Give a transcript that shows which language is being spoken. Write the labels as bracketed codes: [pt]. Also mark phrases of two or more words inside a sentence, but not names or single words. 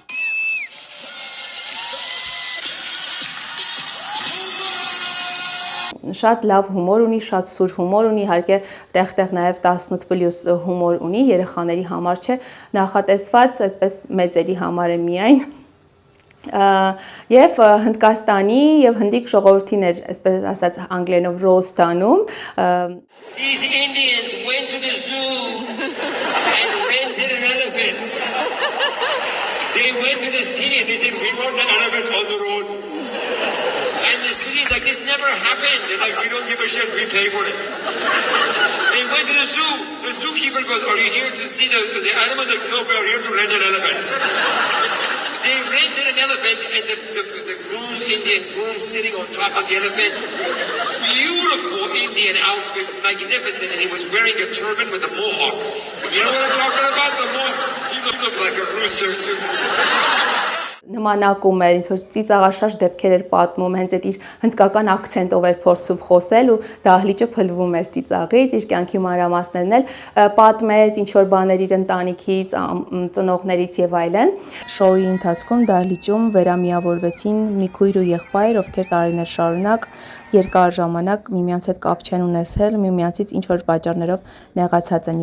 [hy] Շատ լավ հումոր ունի, շատ սուր հումոր ունի, իհարկե տեղ-տեղ նաև 18+ հումոր ունի, երեխաների համար չէ, նախատեսված այդպես մեծերի համար է միայն։ Եվ Հնդկաստանի եւ հնդիկ ժողովրդին էր, այսպես ասած անգլերենով roast անում։ [en] These Indians went to the zoo and rented an elephant. They went to the city and they said, we want the elephant on the road. And the city's like, this never happened. They're like, we don't give a shit, we pay for it. They went to the zoo. The zookeeper goes, are you here to see the animals? Like, no, we are here to rent an elephant. They rented an elephant and the groom, Indian groom sitting on top of the elephant. Beautiful Indian outfit, magnificent. And he was wearing a turban with a mohawk. You know what I'm talking about? The mohawk. He looked like a rooster too. [hy] Նմանակում էր, ինձ որ ծիծաղաշարժ դեպքեր էր պատմում, հենց այդ իր հնդկական ակցենտով էր փորձում խոսել ու դահլիճը փլվում էր ծիծաղից, իր կյանքի մանրամասներն էլ պատմեց, ինչ որ բաներ իր ընտանիքից, ծնողներից եւ այլն։ Շոուի ընթացքում դահլիճում վերամիավորվեցին մի քույր ու եղբայր, ովքեր տարիներ շարունակ երկար ժամանակ միմյանց հետ կապ չեն ունեցել, միմյանցից ինչ որ պատճառներով նեղացած են